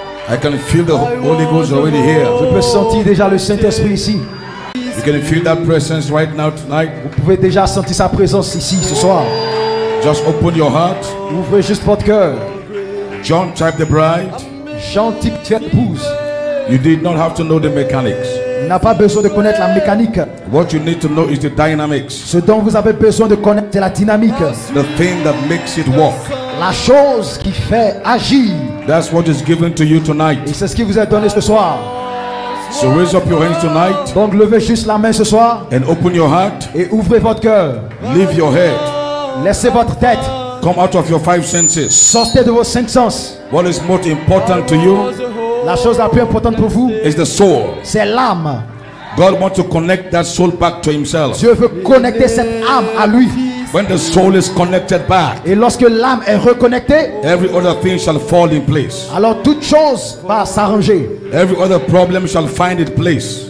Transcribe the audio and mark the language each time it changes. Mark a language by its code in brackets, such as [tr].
[en] I can feel the Holy Ghost already here. [fr] Je peux sentir déjà le Saint-Esprit ici. [en] You can feel that presence right now tonight. [fr] Vous pouvez déjà sentir sa présence ici ce soir. [en] Just open your heart. [fr] Ouvrez juste votre cœur. [en] John type the bride. [fr] Jean type épouse. [en] You did not have to know the mechanics. [fr] Il n'a pas besoin de connaître la mécanique. [en] What you need to know is the dynamics. [fr] Ce dont vous avez besoin de connaître, c'est la dynamique. [en] The thing that makes it work. [fr] La chose qui fait agir. [en] That's what is given to you tonight. [fr] Et c'est ce qui vous est donné ce soir. [en] So raise up your hands tonight. [fr] Donc levez juste la main ce soir. [en] And open your heart. [fr] Et ouvrez votre cœur. [en] Leave your head. [fr] Laissez votre tête. [en] Come out of your five senses. [fr] Sortez de vos cinq sens. [en] What is most important to you? [fr] La chose la plus importante pour vous, [en] is the soul. [fr] C'est l'âme. [en] God wants to connect that soul back to himself. [fr] Dieu veut connecter cette âme à lui. [en] When the soul is connected back, [fr] et lorsque l'âme est reconnectée, [en] every other thing shall fall in place. [fr] Alors toute chose va s'arranger. [en] Every other problem shall find its place.